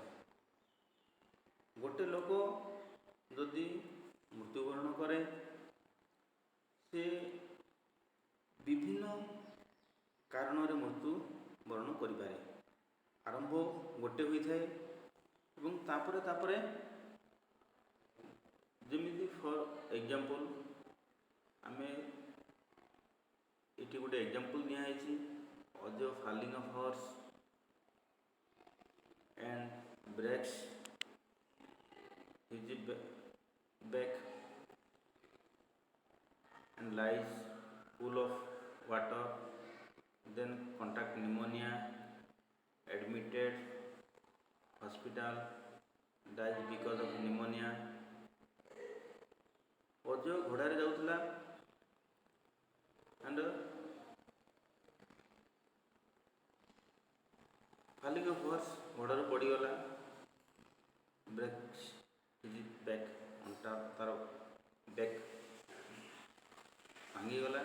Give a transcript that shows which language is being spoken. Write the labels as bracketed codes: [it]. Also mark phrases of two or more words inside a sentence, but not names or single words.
[or] ଗୋଟେ ଲୋକ ଯଦି ମୃତ୍ୟୁବରଣ କରେ, ସେ ବିଭିନ୍ନ କାରଣରେ ମୃତ୍ୟୁବରଣ କରିପାରେ। ଆରମ୍ଭ ଗୋଟେ ହୋଇଥାଏ ଏବଂ ତାପରେ ଯେମିତି [en] for example [or] ଆମେ ଏଠି ଗୋଟେ ଏକ୍ଜାମ୍ପଲ୍ ଦିଆହେଇଛି, ଅଜ୍ [en] falling off horse and breaks his back and lies full of water, then contact pneumonia, admitted hospital, dies because of pneumonia। [or] ଅଜୟ ଘୋଡ଼ାରେ ଯାଉଥିଲା and [en] falling off horse [or] ଘୋଡ଼ାରୁ ପଡ଼ିଗଲା, [en] breaks his back, [or] ଅଣ୍ଟା ତାର ବ୍ୟାକ୍ ଭାଙ୍ଗିଗଲା।